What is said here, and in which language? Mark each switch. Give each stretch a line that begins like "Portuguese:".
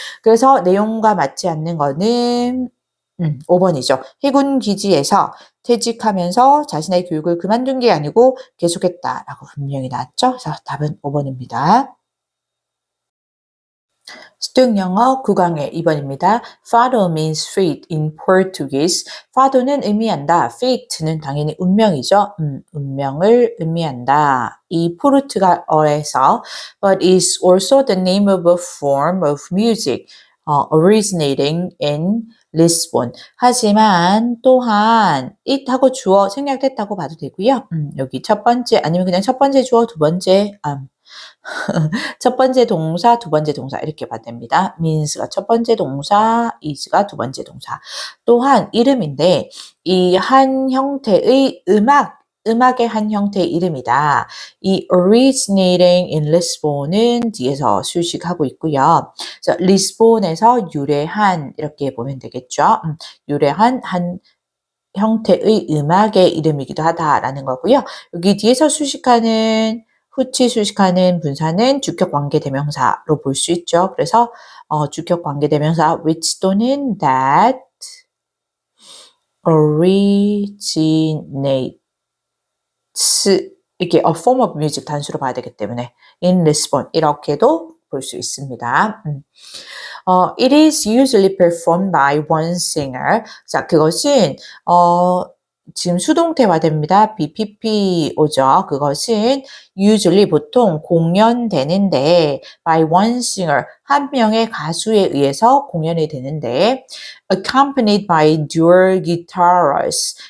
Korean: 그래서 내용과 맞지 않는 거는 5번이죠. 해군 기지에서 퇴직하면서 자신의 교육을 그만둔 게 아니고 계속했다라고 분명히 나왔죠. 그래서 답은 5번입니다. 수능 영어 9강의 2번입니다.
English: Fado means fate in Portuguese.
Korean: Fado는 의미한다. fate는 당연히 운명이죠. 운명을 의미한다. 이 포르투갈어에서
English: but is also the name of a form of music originating in Lisbon.
Korean: 하지만 또한 it 하고 주어 생략됐다고 봐도 되고요. 여기 첫 번째 아니면 그냥 첫 번째 주어 두 번째 첫 번째 동사, 두 번째 동사 이렇게 봐도 됩니다. means가 첫 번째 동사, is가 두 번째 동사. 또한 이름인데 이 한 형태의 음악의 한 형태의 이름이다. 이 originating in Lisbon은 뒤에서 수식하고 있고요. 그래서 리스본에서 유래한 이렇게 보면 되겠죠. 유래한 한 형태의 음악의 이름이기도 하다라는 거고요. 여기 뒤에서 수식하는 후치 수식하는 분사는 주격 관계 대명사로 볼 수 있죠. 그래서 주격 관계 대명사 which 또는 that originates 이렇게 a form of music 단수로 봐야 되기 때문에 in Lisbon 이렇게도 볼 수 있습니다.
English: It is usually performed by one singer.
Korean: 자, 그것은 지금 수동태화됩니다. BPP 오죠. 그것은 usually 보통 공연되는데
English: by one singer
Korean: 한 명의 가수에 의해서 공연이 되는데
English: accompanied by dual guitarists.